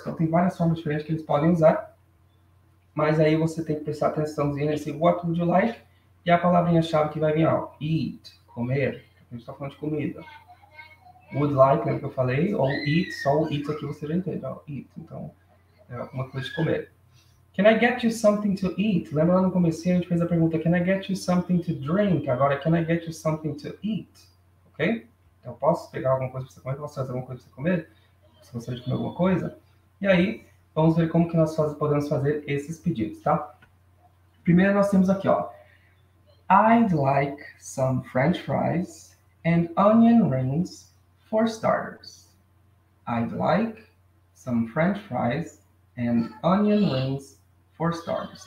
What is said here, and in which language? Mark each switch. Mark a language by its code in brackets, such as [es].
[pt] Então tem várias formas diferentes que eles podem usar. Mas aí você tem que prestar atençãozinha nesse [en] what would you like [pt] e a palavrinha-chave que vai vir, ó, eat, comer. A gente está falando de comida. Would like, lembra que eu falei? Ou eat, só o eat aqui você já entende, ó, eat. Então, é alguma coisa de comer. [en] Can I get you something to eat? [pt] Lembra lá no comecinho a gente fez a pergunta, [en] can I get you something to drink? Agora, can I get you something to eat? Ok? [pt] Então, posso pegar alguma coisa para você comer? Posso trazer alguma coisa para você comer? Se você de comer alguma coisa? E aí, vamos ver como que nós podemos fazer esses pedidos, tá? Primeiro nós temos aqui, ó. [en] I'd like some French fries and onion rings for starters. I'd like some French fries and onion rings for starters.